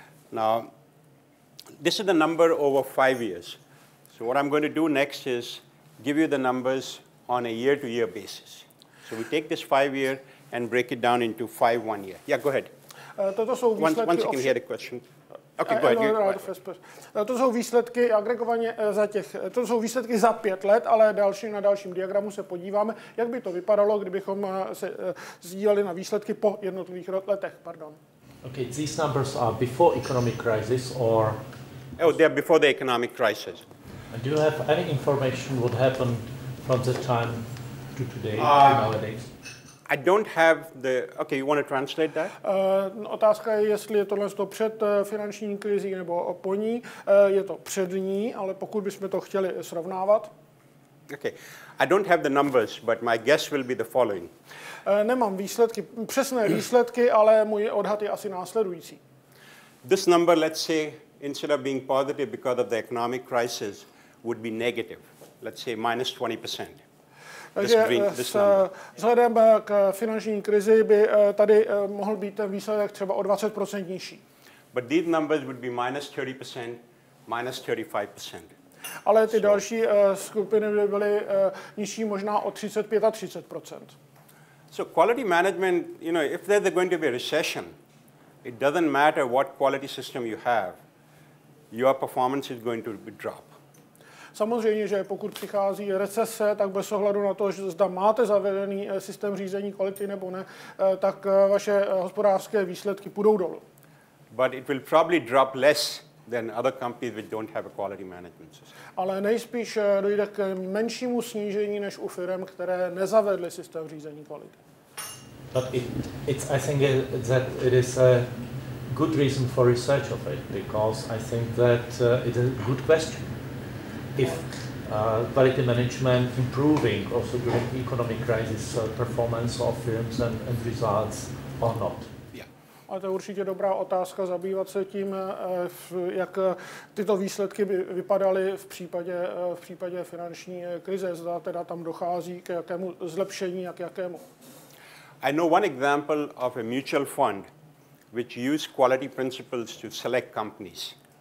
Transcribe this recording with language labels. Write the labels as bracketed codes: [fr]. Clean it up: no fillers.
[en] Now, this is the number over 5 years. So what I'm going to do next is give you the numbers on a year-to-year basis. So we take this 5 year and break it down into 5 1 year. Yeah, go ahead. [cs] Toto jsou výsledky [en] once you can hear the question. Okay, go ahead. [cs] To jsou výsledky agregovaně to jsou výsledky za 5 let, ale na dalším diagramu se podíváme, jak by to vypadalo, kdybychom se sdíleli na výsledky po jednotlivých letech. [en] Pardon. Okay, these numbers are before economic crisis or? Oh, they are before the economic crisis. Do you have any information what happened from the time to today, nowadays? I don't have the... Okay, you want to translate that? [cs] Otázka je, jestli je tohle před finanční krizí nebo po ní. Je to před ní, ale pokud bychom to chtěli srovnávat. [en] Okay. I don't have the numbers, but my guess will be the following. [cs] Nemám přesné výsledky, ale můj odhad je asi následující. [en] This number, let's say, instead of being positive because of the economic crisis, would be negative. Let's say minus 20%. [cs] Takže vzhledem k finanční krizi by tady mohl být ten výsledek třeba o 20% nižší. [en] But these numbers would be minus 30%, minus 35%. [cs] Ale ty další skupiny by byly nižší možná o 35 a 30%. [en] So quality management, if there's going to be a recession, it doesn't matter what quality system you have, your performance is going to drop. [cs] Samozřejmě, že pokud přichází recese, tak bez ohledu na to, že zda máte zavedený systém řízení kvality nebo ne, tak vaše hospodářské výsledky půjdou dolů. [en] But it will probably drop less than other companies which don't have a quality management system. [cs] Ale nejspíš dojde k menšímu snížení než u firm, které nezavedly systém řízení kvality. [en] But I think that it is a good reason for research of it, because I think that it is a good question. If quality management improving also during the economic crisis performance of firms and results or not? Yeah. [cs] A to je určitě dobrá otázka, zabývat se tím, jak tyto výsledky by vypadaly v případě finanční krize. Zda teda tam dochází k jakému zlepšení a k jakému. [en] I know one example of a mutual fund which use quality principles to select companies.